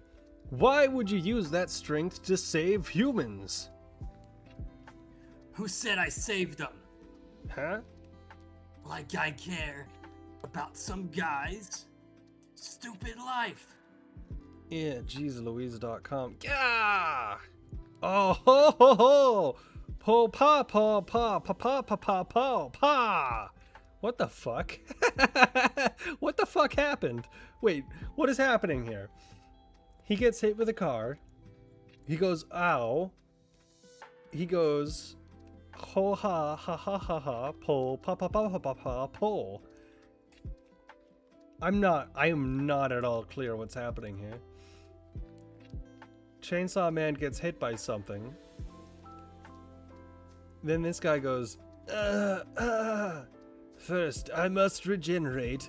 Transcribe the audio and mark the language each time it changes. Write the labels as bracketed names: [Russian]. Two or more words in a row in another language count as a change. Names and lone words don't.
[English] Why would you use that strength to save humans? Who said I saved them? Huh? Like I care about some guy's stupid life. Yeah, JesusLouise.com. Yeah! Oh ho ho ho! Po pa pa pa pa pa pa pa pa pa! What the fuck? What the fuck happened? Wait, what is happening here? He gets hit with a car. He goes, ow. He goes, ho ha ha ha ha ha, po pa pa pa pa pa pa po. I am not at all clear what's happening here. Chainsaw Man gets hit by something. Then this guy goes, First, I must regenerate.